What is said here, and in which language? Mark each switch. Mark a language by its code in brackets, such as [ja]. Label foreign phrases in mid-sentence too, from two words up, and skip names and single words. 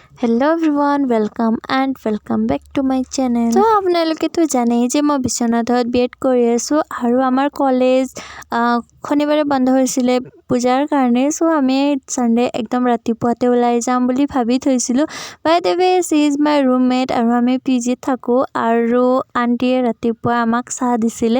[en] hello everyone welcome back to my channel. [as] तो আপোনালোকে তো জানেই যে মই বিশ্বনাথত বিএড কৰি আছো আৰু আমাৰ কলেজ শনিবাৰে বন্ধ হৈছিলে পূজাৰ কাৰণে। সো আমি সানডে একদম ৰাতিপুৱাতে ওলাই যাম বুলি ভাবি থৈছিলো। [en] by the way she is my roommate [as] আৰু আমি পিজিত থাকো আৰু আন্টিয়ে ৰাতিপুৱা আমাক চাহ দিছিলে।